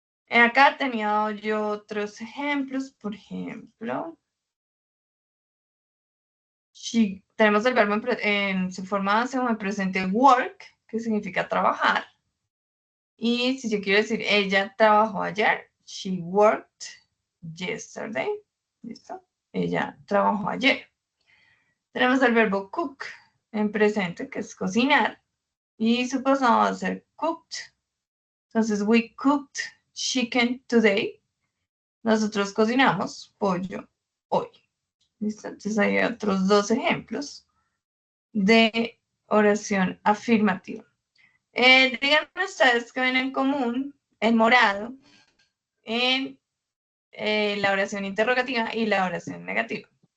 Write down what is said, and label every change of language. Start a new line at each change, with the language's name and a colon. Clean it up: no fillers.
Spanish: Acá tenía yo otros ejemplos. Por ejemplo, tenemos el verbo en su forma base o en presente work, que significa trabajar. Y si yo quiero decir, ella trabajó ayer,
English: she worked yesterday.
Spanish: ¿Listo? Ella trabajó ayer. Tenemos el verbo cook en presente, que es cocinar. Y su pasado va a ser cooked.
English: Entonces, we cooked chicken today.
Spanish: Nosotros cocinamos pollo hoy. ¿Listo? Entonces, hay otros dos ejemplos de oración afirmativa. Díganme ustedes que ven en común el morado en la oración interrogativa y la oración negativa.